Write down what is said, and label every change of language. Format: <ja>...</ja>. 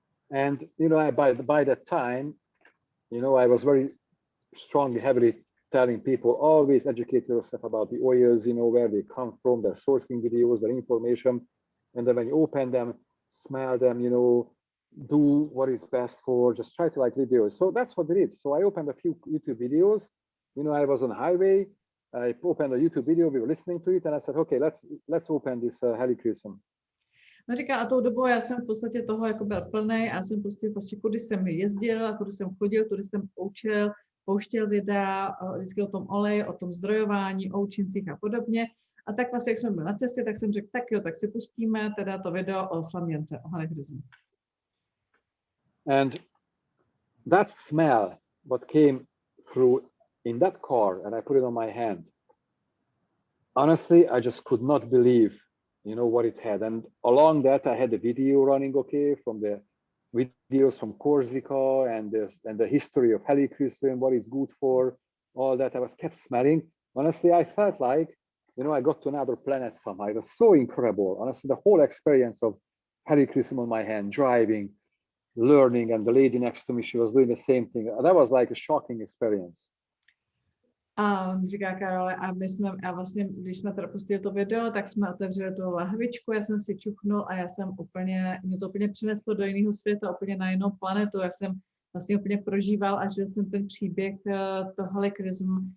<en>And you know, by that time, you know, I was very strongly, heavily telling people, always educate yourself about the oils, you know, where they come from, their sourcing videos, their information, and then when you open them, smell them, you know, do what is best for, just try to like videos. So that's what we did. So I opened a few YouTube videos. You know, I was on the highway. I opened a YouTube video. We were listening to it, and I said, okay, let's open this Helichrysum.</en> <cs>No říká, a tou dobou já jsem v podstatě toho jako byl plnej a jsem prostě kudy jsem jezdil, kudy jsem chodil, kudy jsem učil, pouštěl videa vždycky o tom oleji, o tom zdrojování, o účincích a podobně. A tak vlastně, jak jsme byli na cestě, tak jsem řekl, tak jo, tak si pustíme teda to video o slaměnce, o Helichrysmu.</cs> <en>And that smell, what came through in that car, and I put it on my hand. Honestly, I just could not believe, you know, what it had. And along that, I had the video running, okay, from the videos from Corsica and the history of Helichrysum, what it's good for, all that. I was kept smelling. Honestly, I felt like, you know, I got to another planet somehow. It was so incredible. Honestly, the whole experience of Helichrysum on my hand, driving, learning, and the lady next to me, she was doing the same thing. That was like a shocking experience.</en> <cs>A říká Karole, a vlastně, když jsme teda pustili to video, tak jsme otevřeli tu lahvičku, já jsem si čuchnul a já jsem mě to úplně přineslo do jiného světa, úplně na jinou planetu. Já jsem vlastně úplně prožíval a žil jsem ten příběh toho Helichrysmu.</cs>